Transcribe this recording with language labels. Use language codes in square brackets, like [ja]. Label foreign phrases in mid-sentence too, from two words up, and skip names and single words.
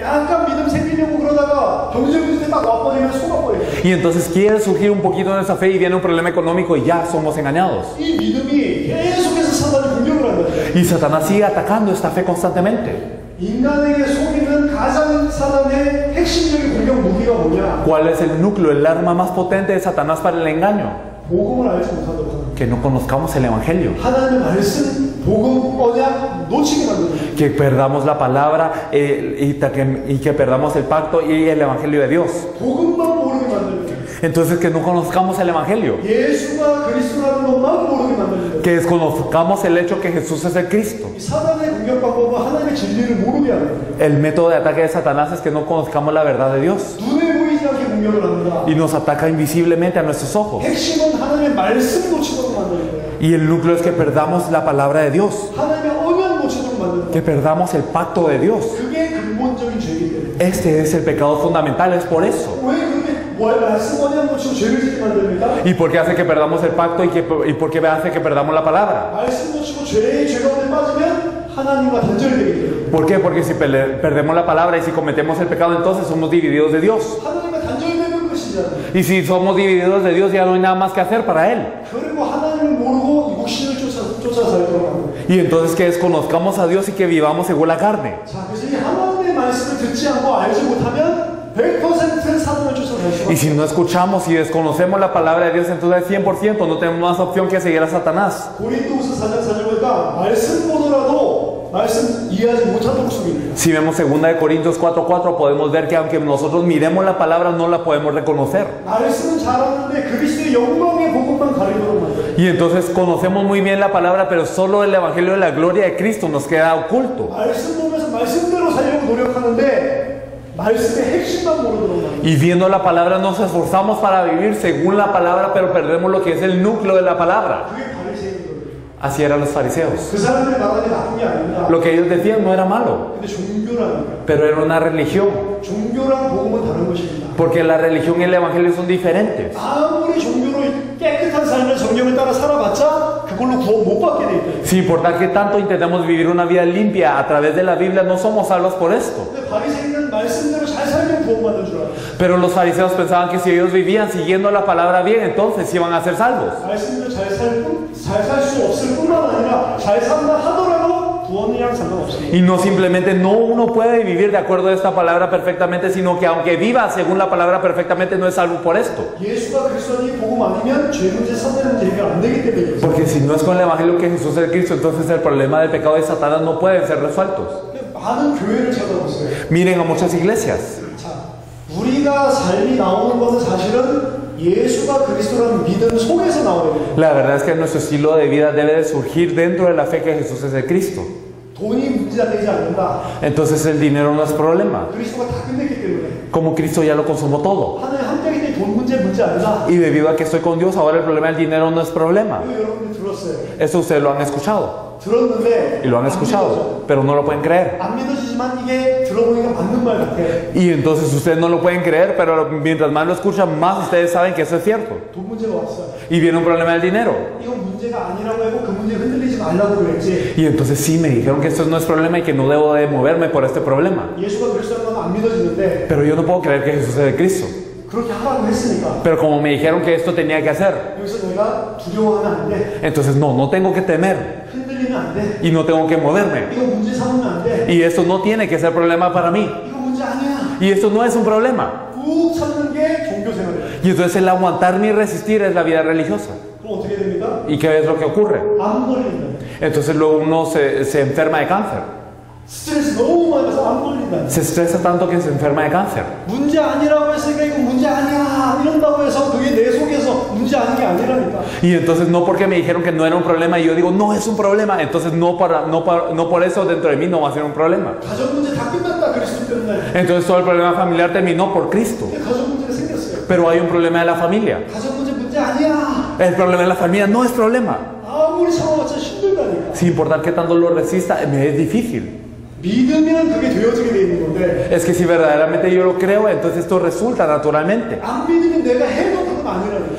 [ko] 약간 믿음 생기려고 그러다가 경제 문제 딱 와버리면 속아버려요. [es] Y entonces quiere surgir un poquito de esa fe y viene un problema económico y ya somos engañados. [ko] 이 믿음이 계속해서 사단이 공격을 한다니까. [es] Y Satanás sigue atacando esta fe constantemente. [ko] 인간에게 속이는 가장 사단의 핵심적인 공격 무기가 뭐냐? [es] ¿Cuál es el núcleo, el arma más potente de Satanás para el engaño? [ko] 복음을 알지 못하도록 하는. [es] Que no conozcamos el Evangelio. [ko] 하나님의 말씀, 복음, 언약 놓치게 만드는. [es] Que perdamos la palabra y que perdamos el pacto y el Evangelio de Dios. [ko] 복음만 모르게 만드는. [es] Entonces que no conozcamos el Evangelio. [ko] 예수가 그리스도라는 것만 모르게 만드는. [es] Que desconozcamos el hecho que Jesús es el Cristo. [ko] 이 사단의 공격 방법은 하나님의 진리를 모르게 하는 거예요. [es] El método de ataque de Satanás es que no conozcamos la verdad de Dios. [ko] 눈에 보이지 않게 공격을 합니다. [es] Y nos ataca invisiblemente a nuestros ojos. [ko] 핵심은 하나님의 말씀 놓치도록 만드는 거예요. [es] Y el núcleo es que perdamos la palabra de Dios. [ko] 하나님의 언약 놓치도록 만드는 거예요. [es] Que perdamos el pacto de Dios. [ko] 그게 근본적인 죄이기 때문에. [es] Este es el pecado fundamental, es por eso. [ko] 왜 그렇게 말씀 언약 놓치고 죄를 짓게 만듭니까? [es] ¿Y por qué hace que perdamos el pacto y por qué hace que perdamos la palabra? [ko] 말씀 놓치고 죄 가운데 빠지면 하나님과 단절되기 때문에. [es] ¿Por qué? Porque si perdemos la palabra y si cometemos el pecado, entonces somos divididos de Dios. [ko] 하나님과 단절되는 것이잖아요. [es] Y si somos divididos de Dios, ya no hay nada más que hacer para Él. [ko] 그리고 하나님을 모르고 육신을 쫓아 살도록 하는 거예요. [es] Y entonces que desconozcamos a Dios y que vivamos según la carne. [ko] 자, 그래서 이 하나님의 말씀을 듣지 않고 알지 못하면 100% 사단을 쫓아갈 수 [es] Y si [ko] 없어요. [es] no escuchamos y desconocemos la palabra de Dios, entonces al 100% no tenemos más opción que seguir a Satanás. [ko] 고린도후서 4장 4절 보니까 말씀 보더라도 말씀 이해하지 못하도록 속입니다. [es] Si vemos 2 Corintios 4:4, podemos ver que aunque nosotros miremos la palabra, no la podemos reconocer. [ko] 말씀은 잘하는데 그리스도의 영광의 복음만 가리도록 만들어요. [es] Y entonces conocemos muy bien la palabra, pero solo el Evangelio de la gloria de Cristo nos queda oculto. [ko] 말씀 보면서 말씀대로 살려고 노력하는데 말씀의 핵심만 모르도록 합니다. [es] Y viendo la palabra nos esforzamos para vivir según la palabra, pero perdemos lo que es el núcleo de la palabra. [ko] 그게 바리새인들. [es] Así eran los fariseos. [ko] 그 사람들이 말하는 게 나쁜 게 아닙니다. [es] Lo que ellos decían no era malo, [ko] 근데 종교라니까. [es] pero era una religión. [ko] 종교랑 복음은 다른 것입니다. [es] Porque la religión y el evangelio son diferentes. [ko] 아무리 종교로 깨끗한 삶을 성경을 따라 살아봤자 그걸로 구원 못 받게 돼 있다. [es] Sin importar que tanto intentemos vivir una vida limpia a través de la Biblia, no somos salvos por esto. [ko] 근데 바리새인은 말씀대로 잘 살면 구원받는 줄 알아요. [es] Pero los fariseos pensaban que si ellos vivían siguiendo la palabra bien, entonces iban a ser salvos. [ko] 말씀대로 잘 살 수 없을 뿐만 아니라 잘 산다 하더라도 구원이랑 상관없습니다. [es] Y no simplemente no uno puede vivir de acuerdo a esta palabra perfectamente, sino que aunque viva según la palabra perfectamente, no es salvo por esto. [ko] 예수가 그리스도니 복음 아니면 죄 문제, 사탄 문제 해결 안 되기 때문에. [es] Porque si no es con el evangelio que Jesús es Cristo, entonces el problema del pecado de Satanás no pueden ser resueltos. [ko] 많은 교회를 찾아보세요. [es] Miren a muchas iglesias. [ko] 자, 우리가 삶이 나오는 것은 사실은 예수가 그리스도라는 믿음 속에서 나오는 거예요. [es] La verdad es que nuestro estilo de vida debe de surgir dentro de la fe que Jesús es el Cristo. [ko] 돈이 문제가 되지 않는다. [es] Entonces el dinero no es problema. [ko] 그리스도가 다 끝냈기 때문에. [es] Como Cristo ya lo consumó todo. [ko] 하나님 함께하기 때문에 돈 문제 아니다. [es] Y debido a que estoy con Dios, ahora el problema del dinero no es problema. [ko] 이거 여러분들 들었어요. [es] Eso ustedes lo han escuchado. [ko] 들었는데 [es] Y lo han escuchado, pero no lo pueden creer. [ko] 안 믿어지지만 이게 들어보니까 맞는 말 같아. [es] Y entonces ustedes no lo pueden creer, pero mientras más lo escuchan, más ustedes saben que eso es cierto. [ko] 돈 문제가 왔어요. [es] Y viene un problema del dinero. [ko] 이거 문제가 아니라고 하고 그 문제 흔들리지 말라고 그랬지. [es] Y entonces sí, me dijeron que esto no es problema y que no debo de moverme por este problema. [ko] 예수가 그리스도라는 건 안 믿어지는데 [es] Pero yo no puedo creer que Jesús es el Cristo. [ko] 그렇게 하라고 했으니까 [es] Pero como me dijeron que esto tenía que hacer, [ko] 여기서 내가 두려워하면 안 돼. [es] entonces no tengo que temer [ko] 흔들리면 안 돼. [es] y no tengo que moverme. [ko] 이거 문제 삼으면 안 돼. [es] Y esto no tiene que ser problema para mí. [ko] 이거 문제 아니야. [es] Y esto no es un problema. [ko] 꾹 참는 게 종교 생활이야. [es] Y entonces el aguantarme y resistir es la vida religiosa. [ko] 그럼 어떻게 됩니까? [es] ¿Y qué es lo que ocurre? [ko] 안 걸린다. [es] Entonces luego uno se enferma de cáncer. [ko] 스트레스 너무 많이 받아서 안 걸린다. [es] Se estresa tanto que se enferma de cáncer. [ko] 문제 아니라고 했으니까 이거 문제 아니야 이런다고 해서 그게 내 속에서 문제 아닌 게 아니라니까. [es] Y entonces no porque me dijeron que no era un problema y yo digo no es un problema, entonces no por eso dentro de mí no va a ser un problema. [ko] 가족 문제 다 끝났다 그리스도 때문에. [es] Entonces todo el problema familiar terminó por Cristo. [ko] 근데 가족 문제가 생겼어요. [es] Pero hay un problema de la familia. [ko] 가족 문제 아니야. [es] El problema de la familia no es problema. [ko] 아무리 참아봤자 힘들다니까. [es] Sin importar que tanto lo resista, me es difícil. [ko] 믿으면 그게 되어지게 돼 있는 건데 [es] Es que si verdaderamente yo lo creo, entonces esto resulta naturalmente. [ko] 안 믿으면 내가 해도 그건 아니라니까.